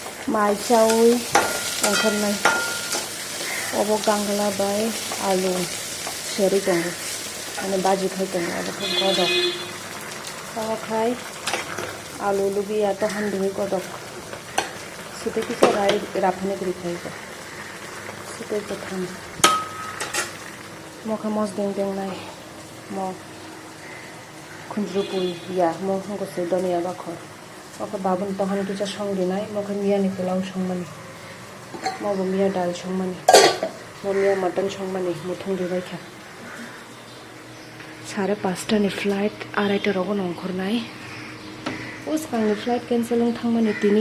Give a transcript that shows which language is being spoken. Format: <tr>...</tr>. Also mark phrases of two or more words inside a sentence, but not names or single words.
<brx>माइ चाउई ओंखारनाय अबो गांगलाबाय आलु सेरी दङ माने बाजि खाय दङ अबो गदक खाय आलु लुबिया तो हंदी गदक सुते किसा राय राफने करी खायगा सुते तो थाम मोखा मस दें दें नाय मो खुंज्रुपुई या मो हंगो से दनिया बाखर ओके बाबुन तहन किसा संगी नाय मोखा मिया निकलाव संगमानी मो मिया दाल संगमानी मो मिया मटन संगमानी मुथुं दिबाय खा 5:30 नि फ्लाइट 2:30 रगन ओंखारनाय उस कांनि फ्लाइट कैंसिल थांमानि तिनि</brx>